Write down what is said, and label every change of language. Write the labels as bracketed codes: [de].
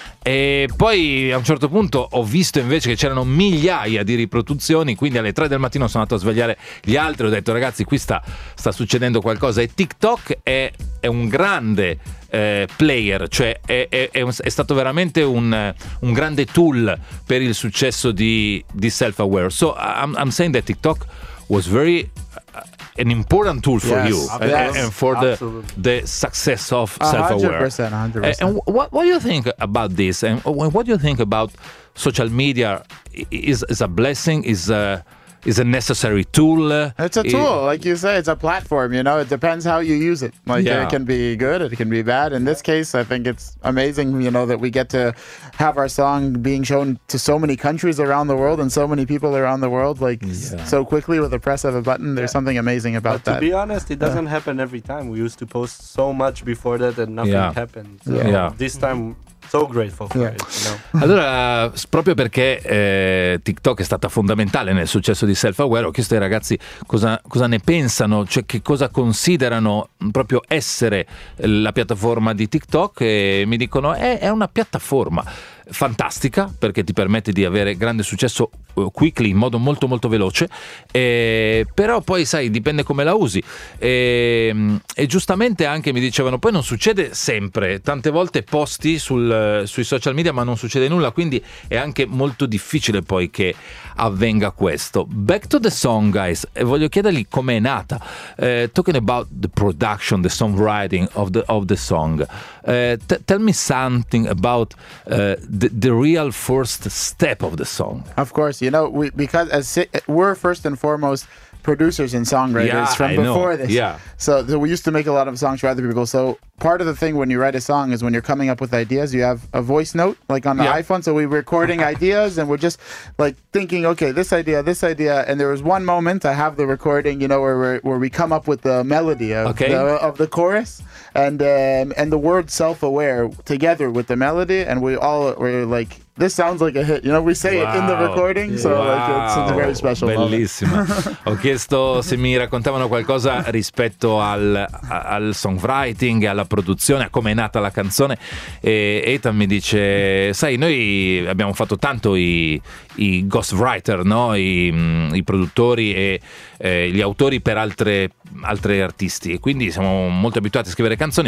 [it] E poi a un certo punto ho visto invece che c'erano migliaia di riproduzioni, quindi alle 3 del mattino sono andato a svegliare gli altri, ho detto ragazzi qui sta succedendo qualcosa, e TikTok è un grande player, cioè è stato veramente un grande tool per il successo di Self Aware. [en] So I'm saying that TikTok was very an important tool for yes, you yes, and for the success of Self-Aware. 100%, 100%. And what do you think about this? And what do you think about social media? Is a blessing? Is a necessary tool? It's a tool. Like you say, it's a platform, you know? It depends how you use it. Like, yeah. It can be good, it can be bad. In this case, I think it's amazing, you know, that we get to have our song being shown to so many countries around the world and so many people around the world, like, so quickly with the press of a button. There's something amazing about that. To be honest, it doesn't happen every time. We used to post so much before that and nothing happened. So this time... So grateful for it, you know? [it] Allora, proprio perché TikTok è stata fondamentale nel successo di Self Aware, ho chiesto ai ragazzi cosa ne pensano, cioè che cosa considerano proprio essere la piattaforma di TikTok, e mi dicono è una piattaforma fantastica perché ti permette di avere grande successo quickly, in modo molto molto veloce, però poi sai, dipende come la usi, e giustamente anche mi dicevano poi non succede sempre, tante volte posti sui social media ma non succede nulla, quindi è anche molto difficile poi che avvenga questo. Back to the song, guys, e voglio chiedergli com'è nata. [en] Talking about the production, the songwriting of the song, tell me something about the real first step of the song. Of course, you know, we're first and foremost producers and songwriters this. Yeah. So we used to make a lot of songs for other people. So part of the thing when you write a song is when you're coming up with ideas, you have a voice note like on the iPhone. So we're recording ideas and we're just like thinking, okay, this idea. And there was one moment I have the recording, you know, where we come up with the melody of the chorus and the word self-aware together with the melody. And we all were like, this sounds like a hit, you know, we say it in the recording, so like it's a very special [it] bellissima [en] moment. [it] Ho chiesto chiesto se mi raccontavano qualcosa rispetto al songwriting, alla produzione, a come è nata la canzone. E Ethan mi dice: sai, noi abbiamo fatto tanto i ghostwriter, no? I produttori e gli autori per altre artisti, e quindi siamo molto abituati a scrivere canzoni.